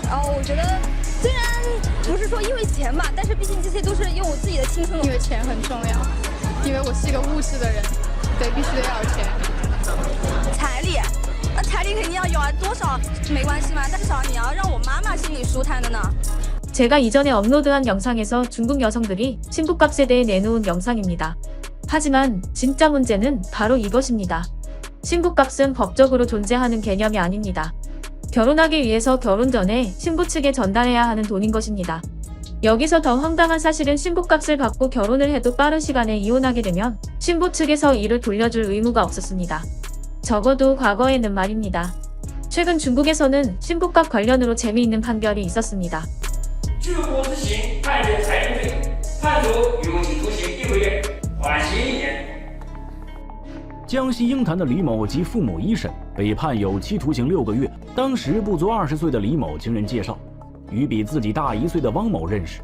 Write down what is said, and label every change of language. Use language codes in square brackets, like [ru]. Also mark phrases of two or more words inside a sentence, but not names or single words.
[zh] 我觉得虽然不是说因为钱吧，但是毕竟这些都是用我自己的青春。因为钱很重要，因为我是一个物质的人，对，必须得要有钱。彩礼。那彩礼肯定要有啊，多少没关系嘛，但至少你要让我妈妈心里舒坦的呢。 [ko] 제가 이전에 업로드한 영상에서 중국 여성들이 신부값에 대해 내놓은 영상입니다. 하지만 진짜 문제는 바로 이것입니다. 신부값은 법적으로 존재하는 개념이 아닙니다. 결혼하기 위해서 결혼 전에 신부 측에 전달해야 하는 돈인 것입니다. 여기서 더 황당한 사실은 신부값을 받고 결혼을 해도 빠른 시간에 이혼하게 되면 신부 측에서 이를 돌려줄 의무가 없었습니다. 적어도 과거에는 말입니다. 최근 중국에서는 신부값 관련으로 재미있는 판결이 있었습니다. [zh] 据无执行判决裁定罪，判处有期徒刑1个月，缓刑1年。江西鹰潭的李某及父母一审被判有期徒刑6个月。当时不足20岁的李某经人介绍，与比自己大1岁的汪某认识。